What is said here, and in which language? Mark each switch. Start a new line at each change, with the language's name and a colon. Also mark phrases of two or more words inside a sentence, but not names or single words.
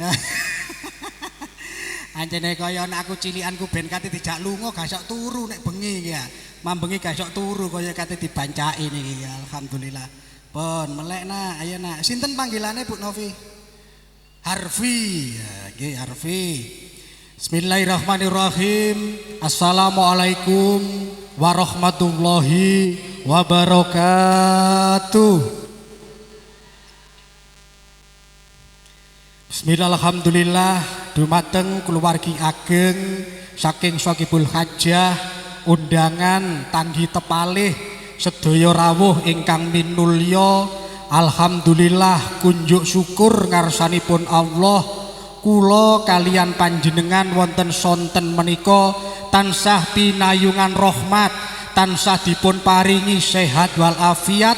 Javanese: Anjene kaya nek aku cilikanku ben kate dijak lunga gak sok turu nek bengi iki ya. Mambengi gak sok turu kaya kate dibancaki niki ya. Alhamdulillah. Pun melek nak, ayo nak. Sinten panggilane Bu Novi? Harfi. Ya, nggih Harfi.
Arabic: بسم الله الرحمن الرحيم. السلام عليكم ورحمة الله وبركاته. بسم الله الرحمن الرحيم.
Javanese: Dumateng keluargi ageng saking Sokibul Hajah, undangan tanggi tepalih sedaya rawuh ingkang minulya. Alhamdulillah kunjuk syukur ngarsanipun Allah, kula kalian panjenengan wonten sonten menika tansah pinayungan rahmat, tansah dipun paringi sehat wal afiat.